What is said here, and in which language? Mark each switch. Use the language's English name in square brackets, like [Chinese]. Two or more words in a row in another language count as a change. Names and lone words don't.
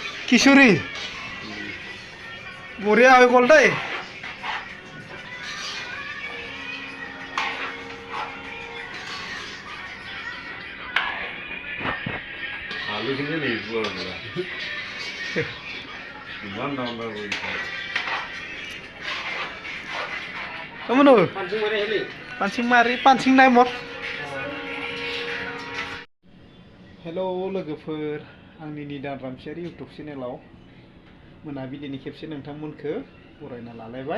[Assamese] খিচুড়ি বঢ়িয়া হৈ গ'ল দেই। আলুখিনি নিৰ্ভৰ ইমান ডাঙৰ [Bodo] पानसिं नाय मर हेलौ लोगोफोर आंनि निदान रामसियारि इउटुब चेनेलाव मोनाबिलिनि खेबसे नोंथांमोनखौ बरायना लालायबाय।